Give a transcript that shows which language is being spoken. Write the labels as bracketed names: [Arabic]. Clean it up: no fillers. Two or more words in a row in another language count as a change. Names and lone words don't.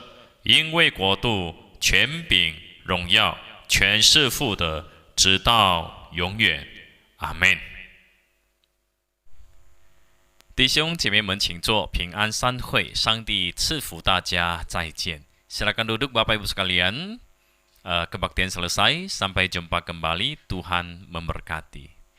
[Chinese] 因为国度、权柄、荣耀，全是父的，直到永远。阿们。弟兄姐妹们，请坐，平安散会，上帝赐福大家，再见。 [Indonesian] Silakan duduk Bapak Ibu sekalian. Kebaktian selesai, sampai jumpa kembali. Tuhan memberkati.